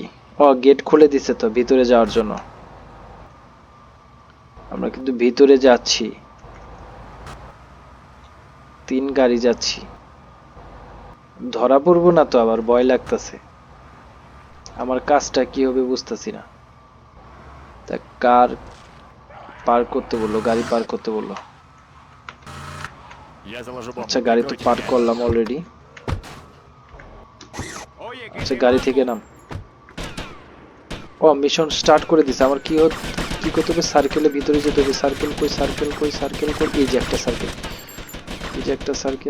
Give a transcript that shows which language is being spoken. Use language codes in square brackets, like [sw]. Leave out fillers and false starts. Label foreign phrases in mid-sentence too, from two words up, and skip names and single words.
[bn] ও, গেট খুলে দিছে তো ভিতরে যাওয়ার জন্য। আমরা কিন্তু ভিতরে যাচ্ছি, 3 গাড়ি যাচ্ছি। ধরা পড়বো না তো? আবার ভয় লাগতেছে। আমার কাজটা কি হবে বুঝতেছি না। তা কার পার করতে বললো, গাড়ি পার করতে বললো। [ru] Я заложу бомбу. [bn] আচ্ছা, গাড়ি তো [ru] Прикройте [bn] পার [ru] меня. [bn] করলাম অলরেডি। আচ্ছা, গাড়ি থেকে নাম। ও, [en] mission start [bn] করে দিছে। আমার কি করতে হবে? সার্কেলের ভিতরে যেতে হবে। সার্কেল কই, সার্কেল কই, সার্কেল কই? এই যে একটা সার্কেল, এই যে একটা সার্কেল।